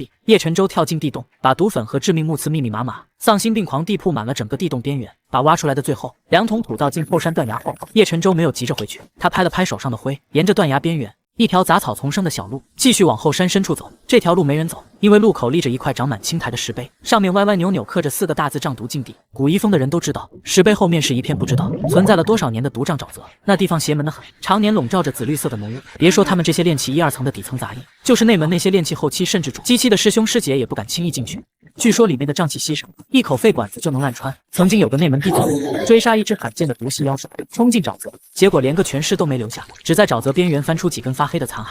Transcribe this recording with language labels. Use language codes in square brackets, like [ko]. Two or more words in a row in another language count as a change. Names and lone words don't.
[zh] 葉辰洲跳進地洞，把毒粉和致命木刺密密麻麻、喪心病狂地鋪滿了整個地洞邊緣。把挖出來的最後2桶土倒進後山斷崖後，葉辰洲沒有急着回去，他拍了拍手上的灰，沿着斷崖邊緣一條雜草叢生的小路繼續往後山深處走。這條路沒人走，因為路口立着一塊長滿青苔的石碑，上面歪歪扭扭刻着4個大字：瘴毒禁地。古醫風的人都知道，石碑後面是一片不知道存在了多少年的毒瘴沼澤，那地方邪門得很，常年籠罩着紫綠色的濃霧。別說他們這些練氣1、2層的底層雜役，就是內門那些練氣後期甚至主機器的師兄師姐也不敢輕易進去。據說裡面的瘴氣稀少，一口肺管子就能爛穿。曾經有個內門弟子追殺一隻罕見的毒系妖獸，衝進沼澤，結果連個全屍都沒留下，只在沼澤邊緣翻出幾根發黑的殘骸。